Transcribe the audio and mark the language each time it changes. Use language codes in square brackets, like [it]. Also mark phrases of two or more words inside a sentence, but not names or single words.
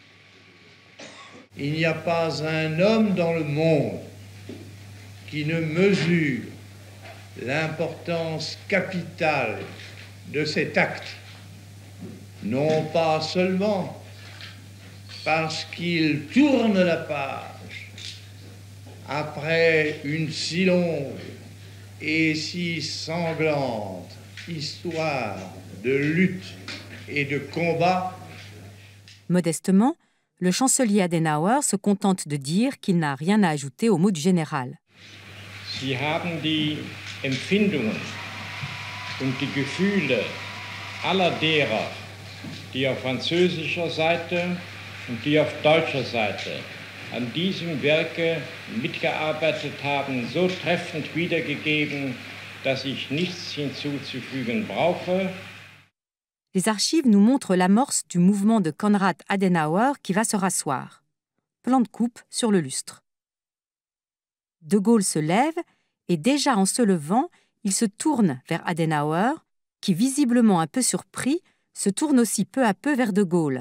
[fr] Il n'y a pas un homme dans le monde qui ne mesure l'importance capitale de cet acte, non pas seulement parce qu'il tourne la page après une si longue et si sanglante histoire de lutte et de combat. Modestement, le chancelier Adenauer se contente de dire qu'il n'a rien à ajouter aux mots du général. [de] Sie haben die Empfindungen und die Gefühle aller derer, die auf französischer Seite und die auf deutscher Seite an diesem Werke mitgearbeitet haben, so treffend wiedergegeben, dass ich nichts hinzuzufügen brauche. [fr] Les archives nous montrent l'amorce du mouvement de Konrad Adenauer qui va se rasseoir. Plan de coupe sur le lustre. De Gaulle se lève et déjà en se levant, il se tourne vers Adenauer, qui, visiblement un peu surpris, se tourne aussi peu à peu vers De Gaulle.